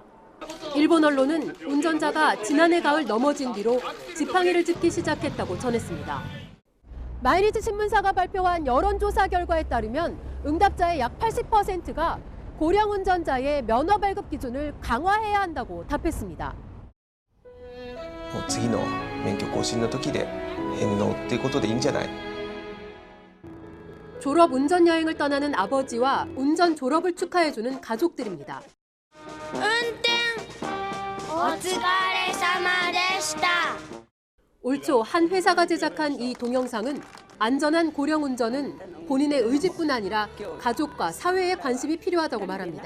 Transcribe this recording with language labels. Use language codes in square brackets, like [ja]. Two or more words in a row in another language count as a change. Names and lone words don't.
[ko] 일본 언론은 운전자가 지난해 가을 넘어진 뒤로 지팡이를 짚기 시작했다고 전했습니다. 마이니치 신문사가 발표한 여론조사 결과에 따르면 응답자의 약 80%가 고령 운전자의 면허 발급 기준을 강화해야 한다고 답했습니다. [ja] 次の免許更新の時で返納っていうことでいいんじゃない? [ko] 졸업 운전 여행을 떠나는 아버지와 운전 졸업을 축하해주는 가족들입니다. 올 초 한 회사가 제작한 이 동영상은 안전한 고령 운전은 본인의 의지뿐 아니라 가족과 사회의 관심이 필요하다고 말합니다.